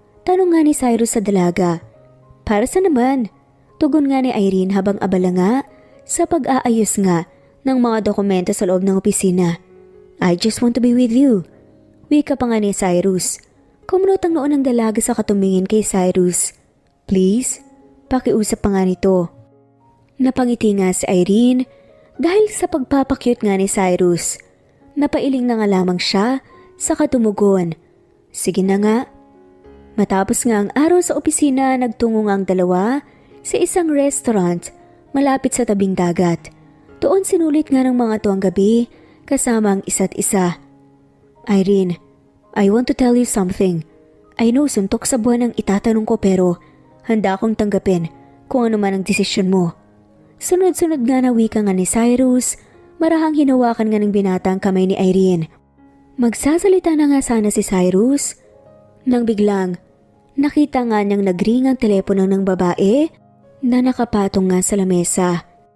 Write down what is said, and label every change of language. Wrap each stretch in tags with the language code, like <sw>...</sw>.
<tl>Tanong nga ni Cyrus sa dalaga. Para sa naman? Tugon nga ni Irene habang abala nga sa pag-aayos nga ng mga dokumento sa loob ng opisina.</tl> <en>I just want to be with you.</en> <tl>Wika pa nga ni Cyrus. Kumunot ang noon ng dalaga sa katumingin kay Cyrus. Please, pakiusap pa nga nito. Napangiti nga si Irene dahil sa pagpapakyut nga ni Cyrus. Napailing na nga lamang siya sa katumugon. Sige na nga. Matapos nga ang araw sa opisina, nagtungo nga ang dalawa sa isang restaurant malapit sa tabing dagat. Doon sinulit nga ng mga to ang gabi kasama ang isa't isa.</tl> <en>Irene, I want to tell you something. I know</en> <tl>suntok sa buwan ang itatanong ko pero handa akong tanggapin kung ano man ang desisyon mo. Sunod-sunod nga na wika nga ni Cyrus, marahang hinawakan nga ng binata ang kamay ni Irene. Magsasalita na nga sana si Cyrus nang biglang nakita nga niyang nagring ang telepono ng babae na nakapatong nga sa lamesa.</tl>